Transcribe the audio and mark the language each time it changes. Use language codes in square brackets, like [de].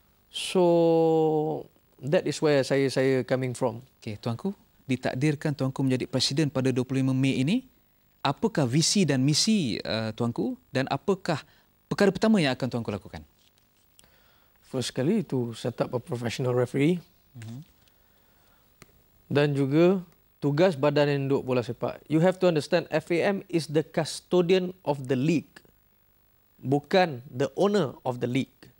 [en] So that is where saya coming from. [ms] Okey, Tuanku, ditakdirkan Tuanku menjadi presiden pada 25 Mei ini. Apakah visi dan misi Tuanku dan apakah perkara pertama yang akan Tuanku lakukan? [en] First [ms] kali itu [en] set up a professional referee. [ms] Dan juga tugas badan induk bola sepak. [en] You have to understand FAM is the custodian of the league. [ms] Bukan [en] the owner of the league.